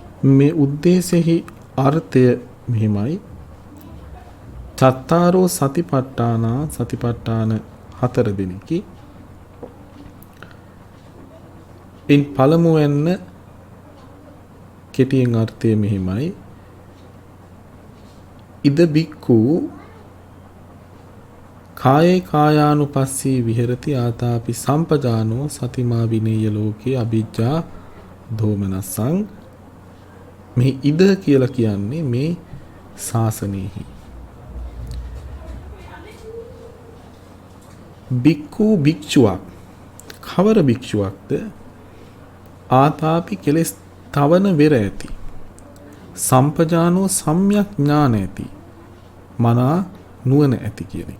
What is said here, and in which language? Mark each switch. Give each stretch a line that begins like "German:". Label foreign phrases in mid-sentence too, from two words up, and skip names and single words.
Sinhala: මේ උද්දේශෙහි අර්ථය මෙහිමයි.
Pali: චත්තාරෝ සතිපට්ඨාන
Sinhala: හතර දෙනෙකි. ඉන් පළමුවෙන්න කෙටියෙන් අර්ථය මෙහිමයි.
Pali: ඉද බික්ඛු කායේ කායානුපස්සී විහෙරති ආතාපි සම්පජානෝ සතිමා විනේය ලෝකේ අභිජ්ජා දෝමනසං.
Sinhala: මේ ඉද කියලා කියන්නේ මේ ශාසනයෙහි බික්ඛු භික්ෂුවක් කවර භික්ෂුවක්ද ආතාපි කෙලෙස් තවන වෙර ඇති සම්පජානෝ සම්‍යක් ඥාන ඇති මනා නුවණ ඇති කියන එක.